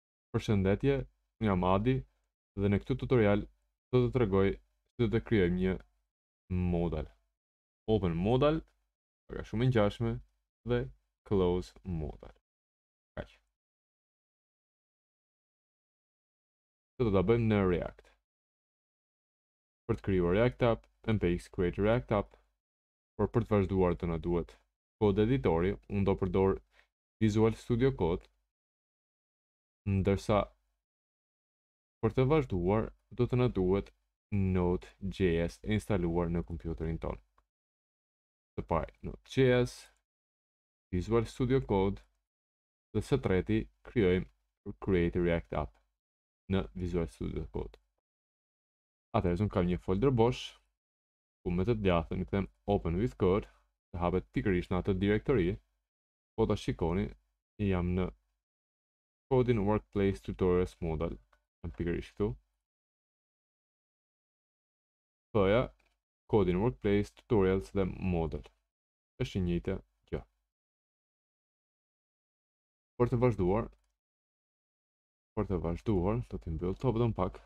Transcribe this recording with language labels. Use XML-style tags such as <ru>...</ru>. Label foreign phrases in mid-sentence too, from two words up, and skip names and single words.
<sq>Përshëndetje, jam Adi dhe në këtë tutorial do të tregoj si do të krijojmë një modal.</sq> <en>Open modal,</en> <sq>ka shumë e ngjashme dhe</sq> <en>close modal.</en> <sq>Kaq. Këtë do ta bëjmë në React. Për të krijuar React app, npx create React app, por për të vazhduar të na duhet kod editori, unë do përdor Visual Studio Code, ndërsa për të vazhduar do të na duhet nodejs e instaluar në kompjuterin tonë. Të parë nodejs, Visual Studio Code dhe së treti krijojmë create React app në Visual Studio Code. Atëherë unë kam një folder bosh ku me të djathtën kthem</sq> <en>open with code,</en> <sq>të hapet pikërisht në atë direktori. Po ta shikoni, jam në coding workplace tutorials modal, jam pikërisht këtu. Thoja coding workplace tutorials dhe modal. Është e njëjta gjë. Për të vazhduar, do të mbyll të button pak.</sq>